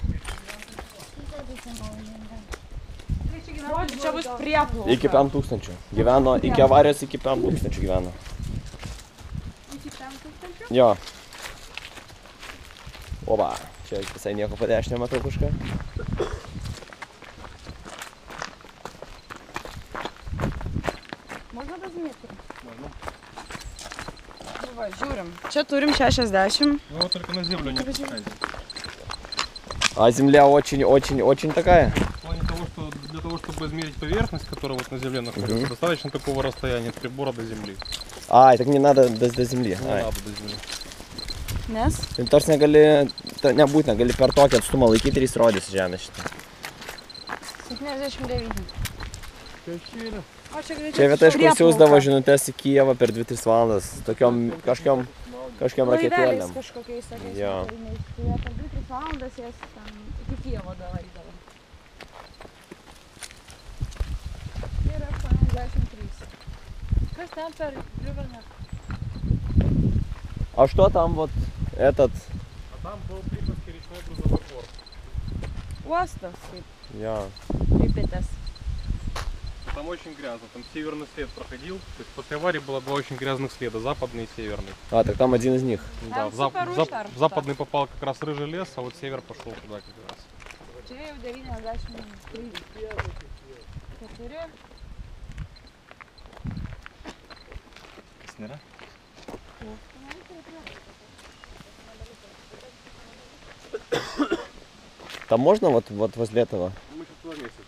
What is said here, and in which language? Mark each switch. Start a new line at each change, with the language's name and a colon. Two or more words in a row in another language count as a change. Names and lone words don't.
Lithuanian: Čia bus prieplauka. Iki 5000. Gyveno, iki avarijos iki 5000 gyveno. Iki 5000? Jo. Oba, čia visai nieko padešinę matau kažką.
Russian: Можно разметить? Можно. Давай,
Lithuanian: žiūrim. Čia turim 60.
Russian: Ну, только на землю не опускайте. А земля очень такая? В плане того, что для того, чтобы измерить поверхность, которая вот на земле находится, достаточно такого расстояния от прибора до земли. А, так не надо до земли. Не надо до земли.
Lithuanian: Nes? Tai tarsi nebūtina, gali per tokį atstumą laikyti ir jis rodys žemę šitą. 79. Čia vieta, iš kur siūsdavo žinutes į Kijevą per 2-3 valandas, tokiom kažkokiom raketėlėm. Laiveliais kažkokiais tokiais. Jo. Kariniais. Tai jie per 2-3 valandas jas ten iki Kijevo davarydavo. Tai yra 83. Kas ten per Liuberną?
Russian: А что там вот этот? А там был Припятский речной грузовой порт.
Lithuanian: Uostas, kaip Jo. Pripetės.
Russian: Там очень грязно, там северный след проходил. То есть после аварии было два очень грязных следа, западный и северный. А, так там один из них. Да, Там супер užteršta. в западный попал как раз рыжий лес, а вот север пошел туда как раз.
Lithuanian: Čia jau 93. 4. Kas nėra?
Russian: Там можно вот возле этого? Мы сейчас туда вместе.